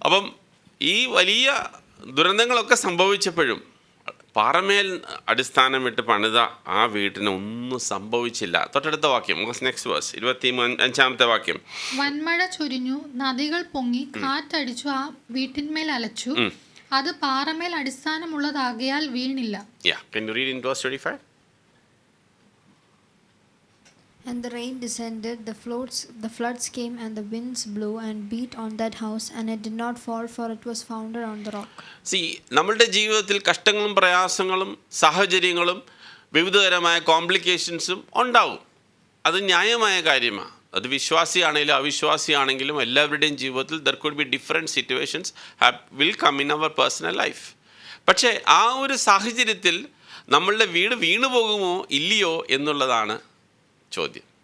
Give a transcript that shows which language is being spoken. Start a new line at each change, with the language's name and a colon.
Malayalam: അപ്പം ഈ വലിയ ദുരന്തങ്ങളൊക്കെ സംഭവിച്ചപ്പോഴും പാറമേൽ അടിസ്ഥാനമിട്ട് പണിത ആ വീട്ടിന് ഒന്നും സംഭവിച്ചില്ല. തൊട്ടടുത്ത വാക്യം,
English: next verse,
Malayalam: 25-ാമത്തെ വാക്യം. വൻമഴ ചൊരിഞ്ഞു, നദികൾ പൊങ്ങി, കാറ്റടിച്ചു, ആ വീട്ടിന്മേൽ അലച്ചു. അത് പാറമേൽ അടിസ്ഥാനമുള്ളതാകയാൽ വീണില്ല.
English: Can you read in verse 25? And the rain descended, the floods came, and the winds blew and beat on that house, and it did not fall, for it was founded on the rock.
Malayalam: നമ്മളുടെ ജീവിതത്തിൽ കഷ്ടങ്ങളും പ്രയാസങ്ങളും സാഹചര്യങ്ങളും വിവിധതരമായ കോംപ്ലിക്കേഷൻസും ഉണ്ടാവും. അത് ന്യായമായ കാര്യമാണ്. അത് വിശ്വാസിയാണെങ്കിലും അവിശ്വാസിയാണെങ്കിലും എല്ലാവരുടെയും ജീവിതത്തിൽ
English: there could be different situations will come in our personal life.
Malayalam: പക്ഷേ ആ ഒരു സാഹചര്യത്തിൽ നമ്മളുടെ വീട് വീണു പോകുമോ ഇല്ലയോ എന്നുള്ളതാണ് ചോദ്യം.